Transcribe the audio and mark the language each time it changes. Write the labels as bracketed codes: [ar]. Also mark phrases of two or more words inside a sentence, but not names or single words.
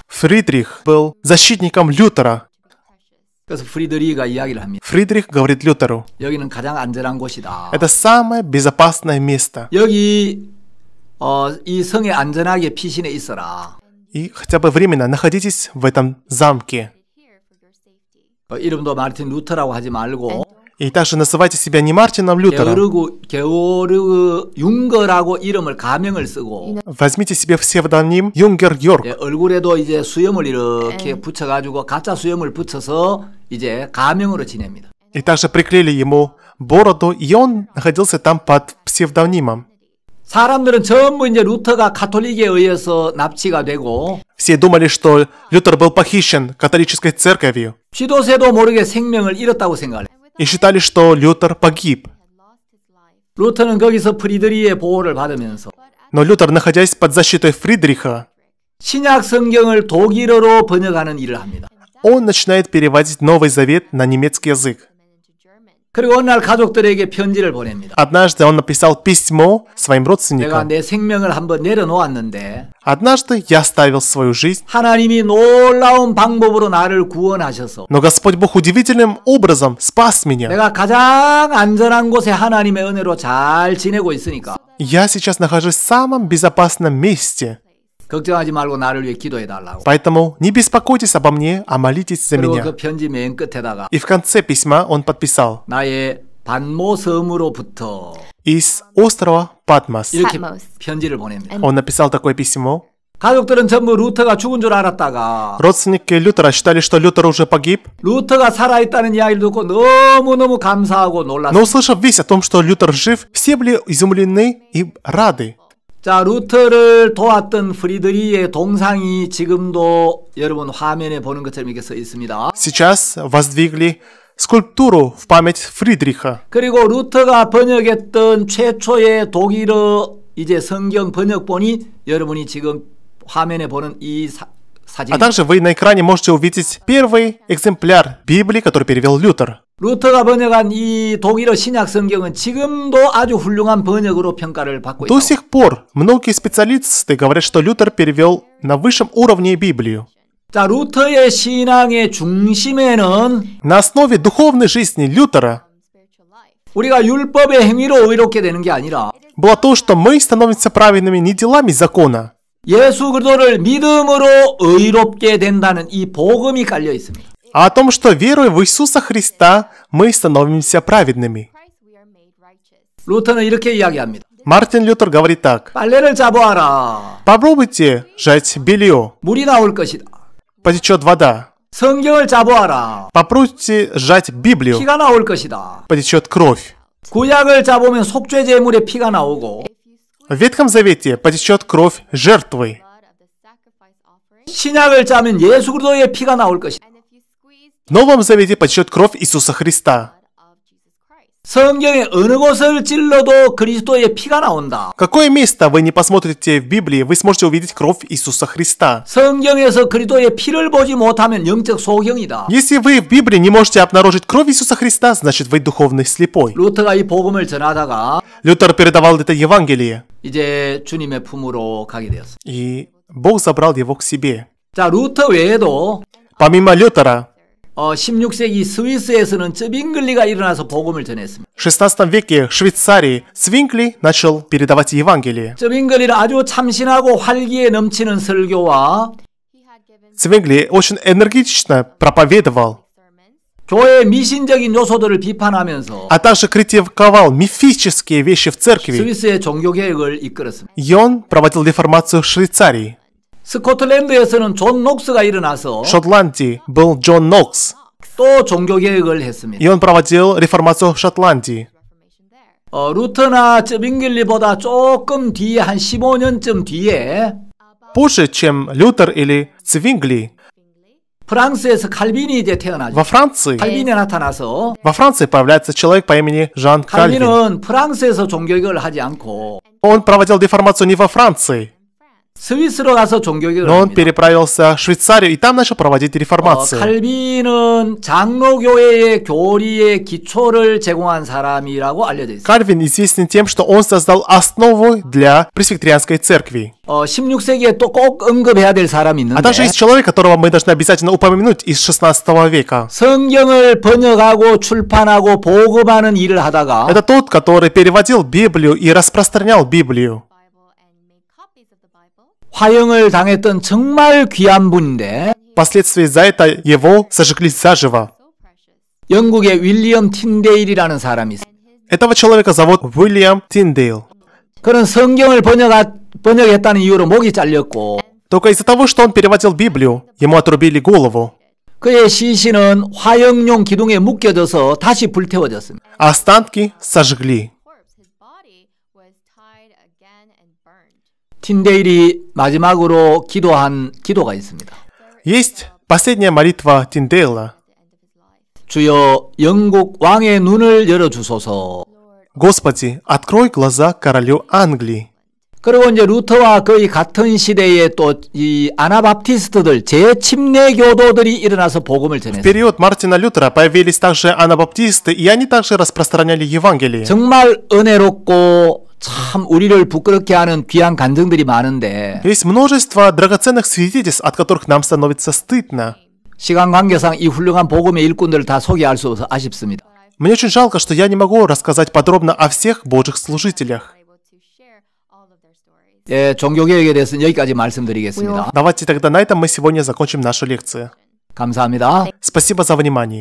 [ru] Фридрих был защитником Лютера. [ko] 그래서 프리드리가 이야기를 합니다. [ru] Фридрих говорит Лютеру: [ko] 여기는 가장 안전한 곳이다. [ru] это самое безопасное место. [ko] 여기 이 성에 안전하게 피신해 있어라. [ru] И хотя бы временно находитесь в этом замке. [ko] 이름도 마르틴 루터라고 하지 말고 [ru] И также называйте себя не Мартином Лютером. [ko] 게오르그 융거라고 이름을 가명을 쓰고 [ru] Возьмите себе псевдоним Юнгер Йорк. [ko] 얼굴에도 이제 수염을 이렇게 붙여가지고 가짜 수염을 붙여서 이제 가명으로 지냅니다. [ru] И также приклеили ему бороду, и он находился там под псевдонимом. [ko] 사람들은 전부 이제 루터가 가톨릭에 의해서 납치가 되고 [ru] Все думали, что Лютер был похищен католической церковью, [ko] 쥐도 새도 모르게 생명을 잃었다고 생각해요. [ru] и считали, что Лютер погиб. [ko] 루터는 거기서 프리드리히의 보호를 받으면서 [ru] Но Лютер, находясь под защитой Фридриха, [ko] 신약 성경을 독일어로 번역하는 일을 합니다. [ru] он начинает переводить Новый Завет на немецкий язык. [ko] 그리고 어느 날 가족들에게 편지를 보냅니다. [ru] Однажды он написал письмо своим [ko] 내가 [ru] родственникам. [ko] 내 생명을 한번 내려놓았는데 [ru] Однажды я оставил свою жизнь, [ko] 하나님이 놀라운 방법으로 나를 구원하셔서 [ru] но Господь Бог удивительным образом спас меня. [ko] 내가 가장 안전한 곳에 하나님의 은혜로 잘 지내고 있으니까 [ru] Я сейчас нахожусь в самом безопасном месте. [ko] 걱정하지 말고 나를 위해 기도해 달라고. [ru] Поэтому не беспокойтесь обо мне, а молитесь за [ko] 그리고 [ru] меня. [ko] 그 편지 맨 끝에다가 [ru] И в конце письма он подписал: [ko] 나의 반모 섬으로부터 [ru] из острова Патмос. [ko] 이렇게 Patmos. 편지를 보냅니다. [ru] Он написал такое письмо. [ko] 가족들은 전부 루터가 죽은 줄 알았다가 [ru] Родственники Лютера считали, что Лютер уже погиб, [ko] 루터가 살아있다는 이야기를 듣고 너무너무 감사하고 [ru] но [ko] 놀랐어요. [ru] услышав весть о том, что Лютер жив, все были изумлены и рады. [ko] 자, 루터를 도왔던 프리드리히의 동상이 지금도 여러분 화면에 보는 것처럼 이렇게 써 있습니다. [ru] Сейчас воздвигли скульптуру в память Фридриха. [ko] 그리고 루터가 번역했던 최초의 독일어 이제 성경 번역본이 여러분이 지금 화면에 보는 이 사진. [ru] А также вы на экране можете увидеть первый экземпляр Библии, который перевел Лютер. [ko] 루터가 번역한 이 독일어 신약 성경은 지금도 아주 훌륭한 번역으로 평가를 받고 [ru] До [ko] 있다. [ru] сих пор многие специалисты говорят, что Лютер перевел на высшем уровне Библию. [ko] 자, 루터의 신앙의 중심에는 [ru] На основе духовной жизни Лютера [ko] 우리가 율법의 행위로 의롭게 되는 게 아니라 [ru] было то, что мы становимся праведными не делами закона, [ko] 예수 그리스도를 믿음으로 의롭게 된다는 이 복음이 깔려 있습니다. [ru] а о том, что веруя в Иисуса Христа, мы становимся праведными. [ko] 루터는 이렇게 이야기합니다. [ru] Мартин Лютер говорит так: [ko] 빨래를 잡아와라. [ru] попробуйте сжать белье, [ko] 물이 나올 것이다. [ru] потечет вода. [ko] 성경을 잡아와라. [ru] Попробуйте сжать Библию, [ko] 피가 나올 것이다. [ru] потечет кровь. [ko] 구약을 잡으면 속죄 제물에 피가 나오고 [ru] В Ветхом Завете потечет кровь жертвы. [ko] 신약을 짜면 예수 그리스도의 피가 나올 것이다. [ru] В Новом Завете потечет кровь Иисуса Христа. [ko] 성경의 어느 곳을 찔러도 그리스도의 피가 나온다. [ru] Какое место вы не посмотрите в Библии, вы сможете увидеть кровь Иисуса Христа. [ko] 성경에서 그리스도의 피를 보지 못하면 영적 소경이다. [ru] Если вы в Библии не можете обнаружить кровь Иисуса Христа, значит вы духовный слепой. [ko] 루터가 이 복음을 전하다가 [ru] Лютер передавал это Евангелие, [ko] 이제 주님의 품으로 가게 되었어. [ru] и Бог забрал его к себе. [ko] 자, 루터 외에도 [ru] Помимо Лютера, [ko] 16세기 스위스에서는 쯔빙글리가 일어나서 복음을 전했습니다. [ru] в 16 веке в Швейцарии Свинкли начал передавать Евангелие. [ko] 쯔빙글리는 아주 참신하고 활기에 넘치는 설교와 [ru] Свингли очень энергично проповедовал, [ko] 교회의 미신적인 요소들을 비판하면서 [ru] а также критиковал мифические вещи в церкви. [ko] 스위스의 종교개혁을 이끌었습니다. [ru] И он проводил реформацию в Швейцарии. [ko] 스코틀랜드에서는 존 녹스가 일어나서 [ru] В Шотландии был Джон Нокс, [ko] 또 종교개혁을 했습니다. [ru] и он проводил реформацию в Шотландии. [ko] 루터나 쯔빙글리보다 조금 뒤에 한 15년쯤 뒤에 [ru] Позже, чем Лютер или Цвингли, [ko] 프랑스에서 칼빈이 이제 태어나죠. [ru] во Франции появляется человек по имени Жан Кальвин. [ko] 칼빈은 프랑스에서 종교개혁을 하지 않고 [ru] Он проводил реформацию не во Франции, [ko] 스위스로 가서 종교개혁을 [ru] но он [ko] 합니다. [ru] переправился в Швейцарию и там начал проводить реформацию. [ko] 칼빈은 장로교회의 교리의 기초를 제공한 사람이라고 알려져 있습니다. [ru] Кальвин известен тем, что он создал основу для пресвитерианской церкви. [ko] 16세기에 또 꼭 언급해야 될 사람이 [ru] А также [ko] 있는데 [ru] есть человек, которого мы должны обязательно упомянуть из 16 века. [ko] 성경을 번역하고 출판하고 보급하는 일을 하다가 [ru] Это тот, который переводил Библию и распространял Библию. [ko] 화형을 당했던 정말 귀한 분인데 [ru] Впоследствии за это его сожгли заживо. [ko] 영국의 윌리엄 틴데일이라는 사람이 있어요. [ru] Этого человека зовут Уильям Тиндейл. [ko] 그는 성경을 번역했다는 이유로 목이 잘렸고 [ru] Только из-за того, что он переводил Библию, ему отрубили голову. [ko] 그의 시신은 화형용 기둥에 묶여져서 다시 불태워졌습니다. [ru] А останки сожгли. [ko] 틴데일이 마지막으로 기도한 기도가 있습니다. [ru] Есть последняя молитва Тиндейла. [ko] 주여 영국 왕의 눈을 열어주소서. [ru] Господи, открой глаза королю Англии. [ko] 그리고 이제 루터와 거의 같은 시대에 또 이 아나바프티스트들 재침례교도들이 일어나서 복음을 [ru] В [ko] 전했어요. [ru] период Мартина Лютера появились также анабаптисты, и они также распространяли Евангелие. [ko] 정말 은혜롭고 참 우리를 부끄럽게 하는 귀한 간증들이 많은데 [ru] Есть множество драгоценных свидетельств, от которых нам становится стыдно. [ko] 시간 관계상 이 훌륭한 복음의 일꾼들을 다 소개할 수 없어 아쉽습니다. [ru] Мне очень жалко, что я не могу рассказать подробно о всех Божьих служителях. [ko] 예, 종교개혁에 대해서는 여기까지 말씀드리겠습니다. [ru] Давайте тогда на этом мы сегодня закончим нашу лекцию. [ko] 감사합니다. [ru] Спасибо за внимание.